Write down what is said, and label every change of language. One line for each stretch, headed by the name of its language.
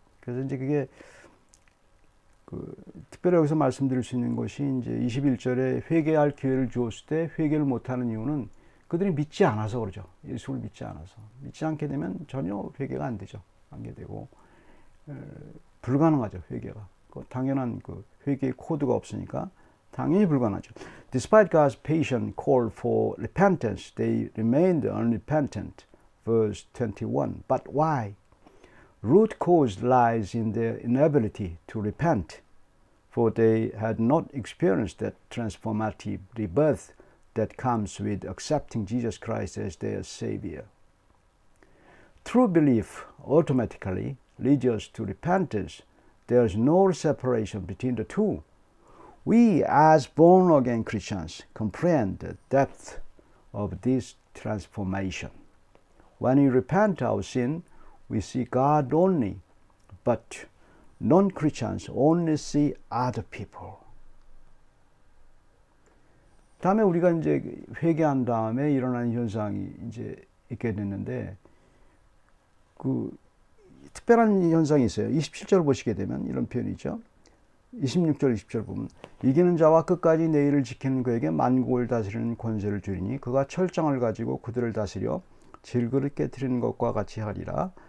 Korean: 그래서 이제 그게 특별히 여기서 말씀드릴 수 있는 것이 이제 21절에 회개할 기회를 주었을 때 회개를 못하는 이유는 그들이 믿지 않아서 그러죠. 예수를 믿지 않아서. 믿지 않게 되면 전혀 회개가 안 되죠. 안 되고 불가능하죠. 회개가. 당연한 회개의 코드가 없으니까 당연히 불가능하죠.
English: Despite God's patient call for repentance, they remained unrepentant. Verse 21. But why? Root cause lies in their inability to repent, for they had not experienced that transformative rebirth that comes with accepting Jesus Christ as their Savior. True belief automatically leads us to repentance. There is no separation between the two. We as born again Christians comprehend the depth of this transformation. When we repent our sin, we see God only, but non-Christians only see other people.
Korean: 다음에 우리가 이제 회개한 다음에 일어나는 현상이 이제 있게 됐는데, 그 특별한 현상이 있어요. 27절 보시게 되면 이런 표현이 있죠. 26절, 20절 보면 이기는 자와 끝까지 내 일을 지키는 그에게 만국을 다스리는 권세를 주리니 그가 철장을 가지고 그들을 다스려 질그릇 깨뜨리는 것과 같이 하리라.